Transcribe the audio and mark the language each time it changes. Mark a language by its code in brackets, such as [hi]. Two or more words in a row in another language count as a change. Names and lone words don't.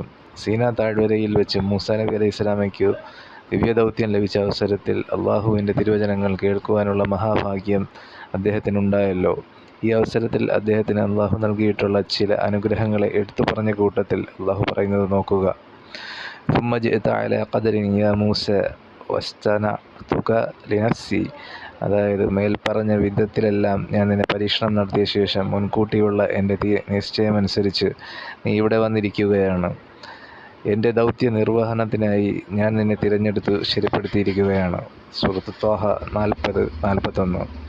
[ml] സീനാ താഴ്വരയിൽ വെച്ച് മൂസാ നബി [ar] عليه السلام [ml] ദിവ്യദൗത്യം ലഭിച്ച അവസരത്തിൽ അള്ളാഹുവിൻ്റെ തിരുവചനങ്ങൾ കേൾക്കുവാനുള്ള മഹാഭാഗ്യം അദ്ദേഹത്തിനുണ്ടായല്ലോ. ഈ അവസരത്തിൽ അദ്ദേഹത്തിന് അള്ളാഹു നൽകിയിട്ടുള്ള ചില അനുഗ്രഹങ്ങളെ എടുത്തു പറഞ്ഞ കൂട്ടത്തിൽ അള്ളാഹു പറയുന്നത് നോക്കുക. [ar] ثم جئت على قدر يا موسى واصطنعتك لنفسي. [ml] അതായത്, മേൽപ്പറഞ്ഞ വിധത്തിലെല്ലാം ഞാൻ നിന്നെ പരീക്ഷണം നടത്തിയ ശേഷം മുൻകൂട്ടിയുള്ള എൻ്റെ നിശ്ചയമനുസരിച്ച് നീ ഇവിടെ വന്നിരിക്കുകയാണ്. എൻ്റെ ദൗത്യ നിർവഹണത്തിനായി ഞാൻ നിന്നെ തിരഞ്ഞെടുത്ത് ശരിപ്പെടുത്തിയിരിക്കുകയാണ്. സൂറത്ത് ത്വാഹ 40-41.